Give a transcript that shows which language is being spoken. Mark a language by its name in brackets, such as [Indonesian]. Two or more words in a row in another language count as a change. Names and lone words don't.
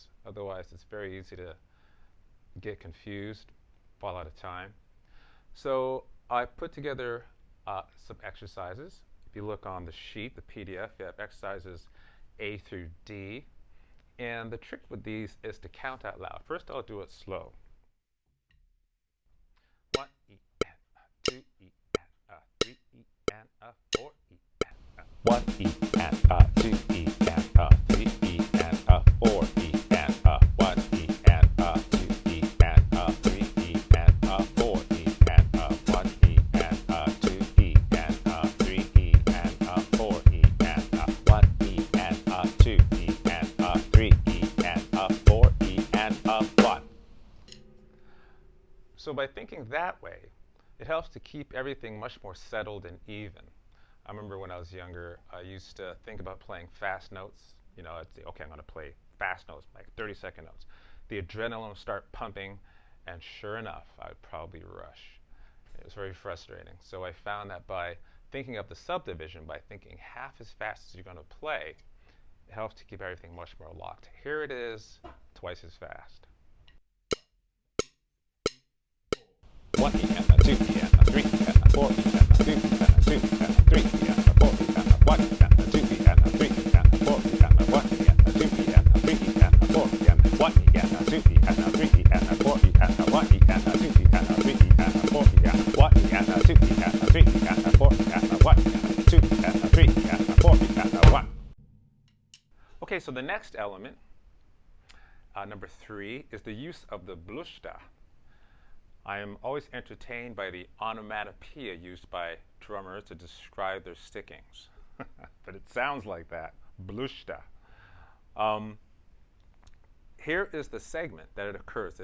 [English] Otherwise, it's very easy to get confused, fall out of time. So I put together some exercises. If you look on the sheet, the PDF, you have exercises A through D. And the trick with these is to count out loud. First, I'll do it slow. 1 E and 2 E and 3 E and 4 E and 1 E and 2 E and 3 E and 4 E and 1 E and 2 E and 3 E and 4 E and 1 E and 2 E and 3 E and 4 E and 1 E and 2 E and 3 E and 4 E and 1. So by thinking that way, it helps to keep everything much more settled and even. I remember when I was younger, I used to think about playing fast notes. You know, I'd say, okay, I'm going to play fast notes, like 30-second notes. The adrenaline would start pumping, and sure enough, I would probably rush. It was very frustrating. So I found that by thinking of the subdivision, by thinking half as fast as you're going to play, it helps to keep everything much more locked. Here it is, twice as fast. 1 E and 2 E and 3 E and 4 E and 2 E and 2 E and 3 E and 4 E and 1 E and 2 E and 3 E and 4 E and 1 E and 2 E and 3 E and 4 E and 1 E and 2 E and 3 E and 4 E and 1 E and 2 E and 3 E and 4 E and 1 E and 2 E and 3 E and 4 E and 1 E and 2 E and 3 E and 4 E and 1. Okay, so the next element, number 3, is the use of the blushta. I am always entertained by the onomatopoeia used by drummers to describe their stickings. But it sounds like that, blushta. Here is the segment that it occurs.